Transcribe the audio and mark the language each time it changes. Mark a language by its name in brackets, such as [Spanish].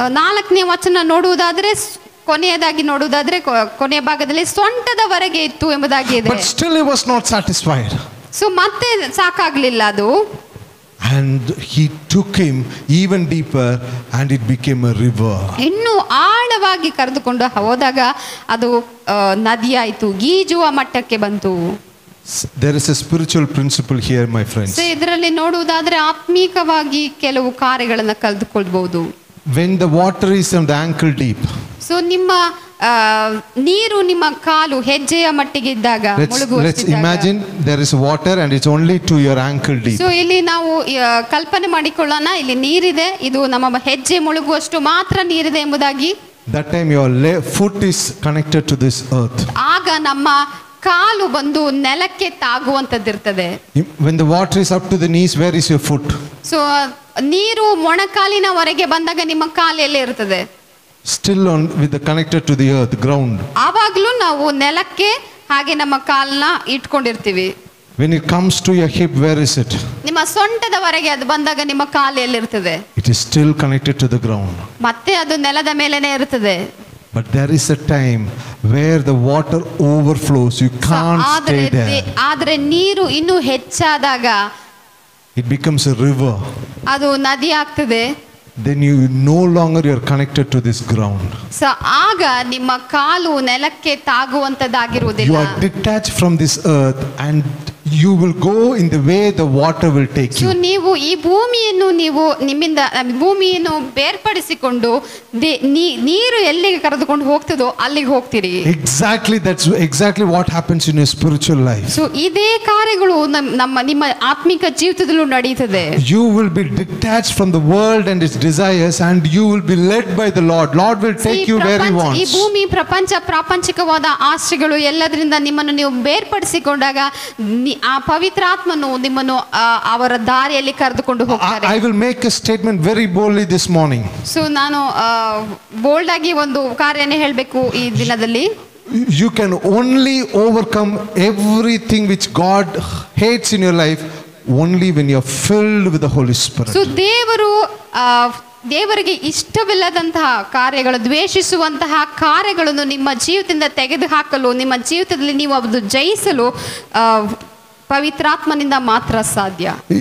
[Kannada] 4ನೇ ವಚನ ನೋಡುವುದಾದ್ರೆ ಕೊನೆಯದಾಗಿ ನೋಡುವುದಾದ್ರೆ ಕೊನೆಯ ಭಾಗದಲ್ಲಿ ಸೊಂಟದವರೆಗೆ ಇತ್ತು ಎಂಬುದಾಗಿ ಇದೆ. [English] But still he was not satisfied. [Kannada] So ಮತ್ತೆ ಸಾಕಾಗ್ಲಿಲ್ಲ ಅದು. [English] And he took him even deeper and it became a river. [Kannada] ಇನ್ನು ಆಳವಾಗಿ ಕರೆದುಕೊಂಡು ಹೋದಾಗ ಅದು ನದಿಯಾಯಿತು, ಗೀಜುವ ಮಟ್ಟಕ್ಕೆ ಬಂತು. [English] There is a spiritual principle here, my friends. [Kannada] So ಇದರಲ್ಲಿ ನೋಡುವುದಾದ್ರೆ ಆತ್ಮೀಕವಾಗಿ ಕೆಲವು ಕಾರ್ಯಗಳನ್ನು ಕಲಿದುಕೊಳ್ಬಹುದು. [English] When the water is on the ankle deep, [Kannada] so ನಿಮ್ಮ ನೀರು ನಿಮ್ಮ ಕಾಲು ಹೆಜ್ಜೆಯ ಮಟ್ಟಿಗೆ ಇದ್ದಾಗ [English] let's imagine there is water and it's only to your ankle deep. [Kannada] So ಇಲ್ಲಿ ನಾವು ಕಲ್ಪನೆ ಮಾಡಿಕೊಳ್ಳೋಣ, ಇಲ್ಲಿ ನೀರಿದೆ, ಇದು ನಮ್ಮ ಹೆಜ್ಜೆ ಮುಳುಗುವಷ್ಟು ಮಾತ್ರ ನೀರಿದೆ ಎಂಬುದಾಗಿ. [English] That time your foot is connected to this earth. [Kannada] ಆಗ ನಮ್ಮ ಕಾಲು ಬಂದು ನೆಲಕ್ಕೆ ತಾಗುವಂತದ್ದಿರ್ತದೆ. [English] When the water is up to the knees, where is your foot? [Kannada] So ನೀರು ಮೊಣಕಾಲಿನವರೆಗೆ ಬಂದಾಗ ನಿಮ್ಮ ಕಾಲು ಎಲ್ಲಿ ಇರ್ತದೆ? [English] Still on with the connected to the earth, ground. [Kannada] ಆವಾಗಲೂ ನಾವು ನೆಲಕ್ಕೆ ಹಾಗೆ ನಮ್ಮ ಕಾಲನ್ನ ಇಟ್ಕೊಂಡಿರ್ತೀವಿ. [English] When it comes to your hip, where is it? [Kannada] ನಿಮ್ಮ ಸೊಂಟದವರೆಗೆ ಅದು ಬಂದಾಗ ನಿಮ್ಮ ಕಾಲು ಎಲ್ಲಿರ್ತದೆ? [English] It is still connected to the ground. [Kannada] ಮತ್ತೆ ಅದು ನೆಲದ ಮೇಲೆನೇ ಇರ್ತದೆ. [English] But there is a time where the water overflows. You can't stay there. [Kannada] ಆದ್ರೆ ನೀರು ಇನ್ನೂ ಹೆಚ್ಚಾದಾಗ [English] It becomes a river. [Kannada] ಅದು ನದಿ ಆಗ್ತದೆ. [English] Then you no longer you are connected to this ground. [Kannada] So ಆಗ ನಿಮ್ಮ ಕಾಲು ನೆಲಕ್ಕೆ ತಾಗುವಂತದ್ದಾಗಿರುವುದಿಲ್ಲ. [English] You are detached from this earth and you will go in the way the water will take [Kannada] so [English] you. [Kannada] ನೀವು ಈ ಭೂಮಿಯನ್ನು ಭೂಮಿಯನ್ನು ಬೇರ್ಪಡಿಸಿಕೊಂಡು ನೀರು ಎಲ್ಲಿಗೆ ಕರೆದುಕೊಂಡು ಹೋಗ್ತದೋ ಅಲ್ಲಿಗೆ ಹೋಗ್ತೀರಿ. [English] That's exactly what happens in your spiritual life. [Kannada] So ಇದೇ ಕಾರ್ಯಗಳು ನಿಮ್ಮ ಆತ್ಮಿಕ ಜೀವಿತದಲ್ಲೂ ನಡೆಯುತ್ತದೆ. [English] You will be detached from the world and its desires and you will be led by the Lord. Lord will take you where he wants. [Kannada] ಈ ಭೂಮಿ ಪ್ರಾಪಂಚಿಕವಾದ ಆಸೆಗಳು ಎಲ್ಲದರಿಂದ ನಿಮ್ಮನ್ನು ನೀವು ಬೇರ್ಪಡಿಸಿಕೊಂಡಾಗ ಆ ಪವಿತ್ರಾತ್ಮನು ನಿಮ್ಮನ್ನು ಅವರ ದಾರಿಯಲ್ಲಿ ಕರೆದುಕೊಂಡು ಹೋಗ್ತಾರೆ. [English] I will make a statement very boldly this morning. [Kannada] So ನಾನು ಬೋಲ್ಡ್ ಆಗಿ ಒಂದು ಕಾರ್ಯನೇ ಹೇಳಬೇಕು ಈ ದಿನದಲ್ಲಿ. [English] You can only overcome everything which God hates in your life only when you are filled with the Holy Spirit. [Kannada] So ದೇವರಿಗೆ ಇಷ್ಟವಿಲ್ಲದಂತಹ ಕಾರ್ಯಗಳು, ದ್ವೇಷಿಸುವಂತಹ ಕಾರ್ಯಗಳನ್ನು ನಿಮ್ಮ ಜೀವಿತದಿಂದ ತೆಗೆದುಹಾಕಲು, ನಿಮ್ಮ ಜೀವಿತದಲ್ಲಿ ನೀವು ಅದು ಜಯಿಸಲು ಪವಿತ್ರಾತ್ಮನಿಂದ ಮಾತ್ರ ಸಾಧ್ಯ.